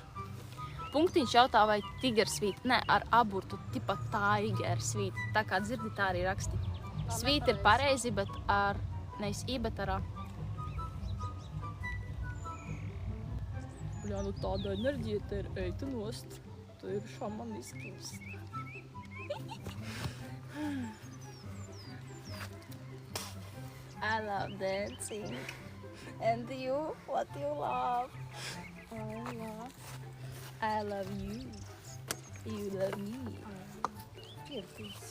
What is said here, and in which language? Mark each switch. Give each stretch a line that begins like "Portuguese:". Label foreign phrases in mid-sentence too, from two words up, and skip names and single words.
Latvian: Punktiņš jautā, vai Tiger Sweet. Nē, ar aburtu tipa Tiger Sweet. Tā kā dzirdi, tā arī raksti. Sweet ir pareizi, bet ar, nevis I, bet ar A. Bļā, nu tāda enerģija te ir, ej tu nost. Tu ir šamaniskums.
English: I love dancing. And you? What do you love? I love you. You love me. Here, please.